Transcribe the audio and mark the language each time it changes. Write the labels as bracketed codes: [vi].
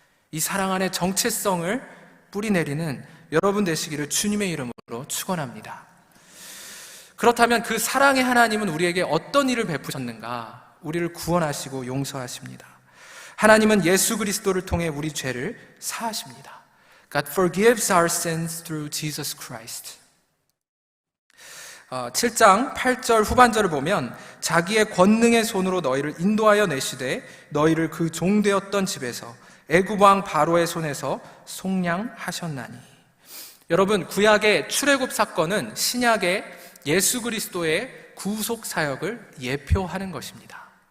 [ko] 이 사랑 안에 정체성을 뿌리 내리는 여러분 되시기를 주님의 이름으로 축원합니다. 그렇다면 그 사랑의 하나님은 우리에게 어떤 일을 베푸셨는가? 우리를 구원하시고 용서하십니다. 하나님은 예수 그리스도를 통해 우리 죄를 사하십니다. [en] God forgives our sins through Jesus Christ. [ko] 7장 8절 후반절을 보면 자기의 권능의 손으로 너희를 인도하여 내시되 너희를 그 종되었던 집에서 애굽 왕 바로의 손에서 속량하셨나니. 여러분, 구약의 출애굽 사건은 신약의 예수 그리스도의 구속 사역을 예표하는 것입니다.